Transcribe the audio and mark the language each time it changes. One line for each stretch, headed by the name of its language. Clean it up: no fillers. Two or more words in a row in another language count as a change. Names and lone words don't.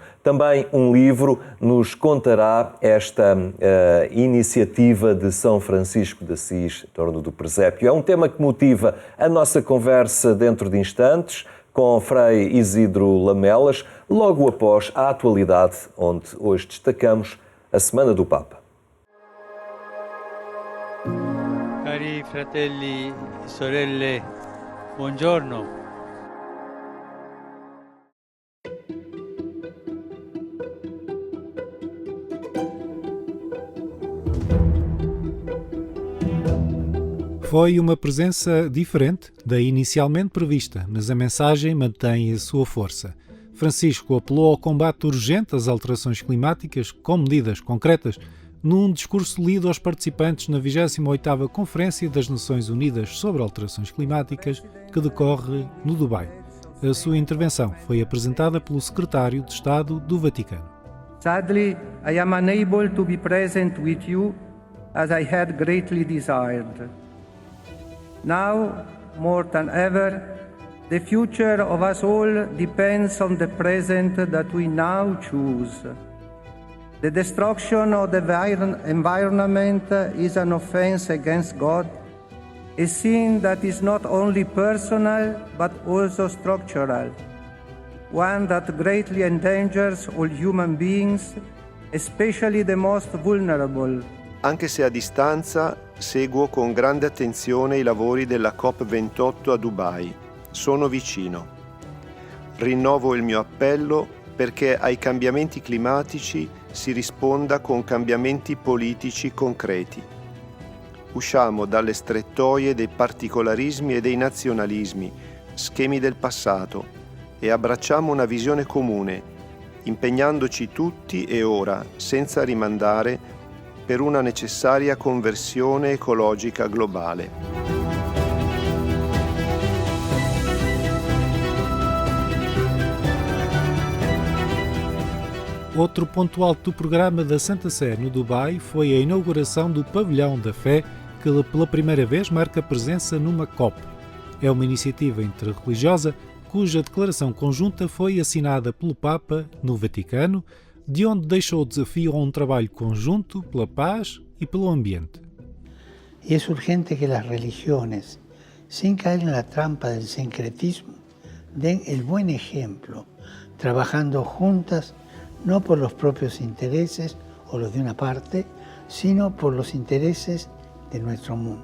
Portuguese: Também um livro nos contará esta iniciativa de São Francisco de Assis em torno do presépio. É um tema que motiva a nossa conversa dentro de instantes com Frei Isidro Lamelas, logo após a atualidade, onde hoje destacamos a Semana do Papa.
Italian: Cari fratelli e sorelle, buongiorno.
Portuguese: Foi uma presença diferente da inicialmente prevista, mas a mensagem mantém a sua força. Francisco apelou ao combate urgente às alterações climáticas com medidas concretas num discurso lido aos participantes na 28ª Conferência das Nações Unidas sobre Alterações Climáticas, que decorre no Dubai. A sua intervenção foi apresentada pelo Secretário de Estado do Vaticano.
English: Sadly, I am unable to be present with you as I had greatly desired. Now, more than ever, the future of us all depends on the present that we now choose. The destruction of the environment is an offense against God, a sin that is not only personal but also structural, one that greatly endangers all human beings, especially the most vulnerable.
Italian: Anche se a distanza, seguo con grande attenzione i lavori della COP28 a Dubai. Sono vicino. Rinnovo il mio appello perché ai cambiamenti climatici si risponda con cambiamenti politici concreti. Usciamo dalle strettoie dei particolarismi e dei nazionalismi, schemi del passato, e abbracciamo una visione comune, impegnandoci tutti e ora, senza rimandare, per una necessaria conversione ecologica globale.
Portuguese: Outro ponto alto do programa da Santa Sé no Dubai foi a inauguração do Pavilhão da Fé, que pela primeira vez marca presença numa COP. É uma iniciativa interreligiosa cuja declaração conjunta foi assinada pelo Papa no Vaticano, de onde deixou o desafio a um trabalho conjunto pela paz e pelo ambiente.
Spanish: Y es urgente que las religiones, sin caer en la trampa del sincretismo, den el buen ejemplo, trabajando juntas no por los propios intereses o los de una parte, sino por los intereses de nuestro mundo.